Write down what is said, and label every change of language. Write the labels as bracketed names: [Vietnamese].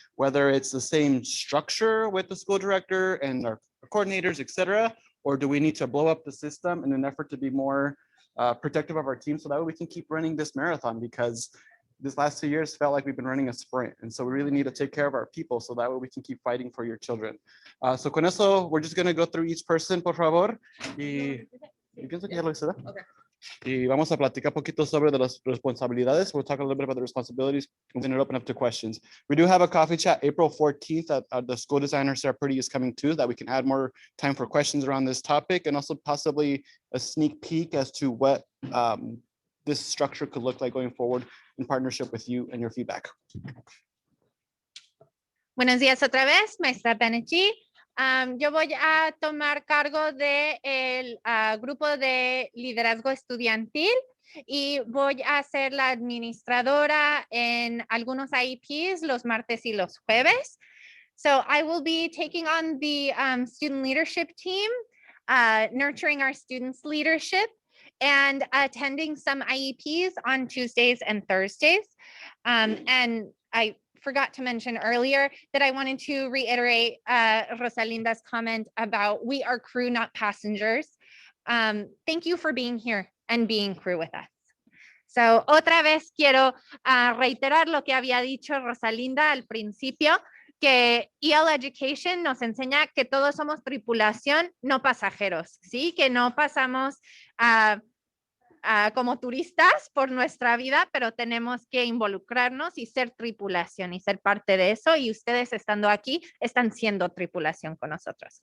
[English] Whether it's the same structure with the school director and our coordinators, etc., or do we need to blow up the system in an effort to be more protective of our team so that way we can keep running this marathon, because this last 2 years felt like we've been running a sprint. And so we really need to take care of our people so that way we can keep fighting for your children. So [Spanish] con eso, [English] we're just going to go through each person, [Spanish] por favor. Y pienso que ya lo hice, ¿verdad? Okay. Y vamos a platicar un poquito sobre de las responsabilidades. [English] We'll talk a little bit about the responsibilities and then open up to questions. We do have a coffee chat April 14th at the school designer Sarah Purdy is coming too, that we can add more time for questions around this topic, and also possibly a sneak peek as to what this structure could look like going forward in partnership with you and your feedback. [Spanish] Buenos días otra vez, maestra Banerjee. Yo voy a tomar cargo del grupo de liderazgo estudiantil y voy a ser la administradora en algunos IEPs los martes y los jueves. [English] So I will be taking on the student leadership team, nurturing our students' leadership, and attending some IEPs on Tuesdays and Thursdays. And I forgot to mention earlier that I wanted to reiterate Rosalinda's comment about we are crew, not passengers. Thank you for being here and being crew with us. [Spanish] So, otra vez quiero reiterar lo que había dicho Rosalinda al principio, que EL Education nos enseña que todos somos tripulación, no pasajeros, ¿sí? Que no pasamos como turistas por nuestra vida, pero tenemos que involucrarnos y ser tripulación y ser parte de eso, y ustedes estando aquí están siendo tripulación con nosotros.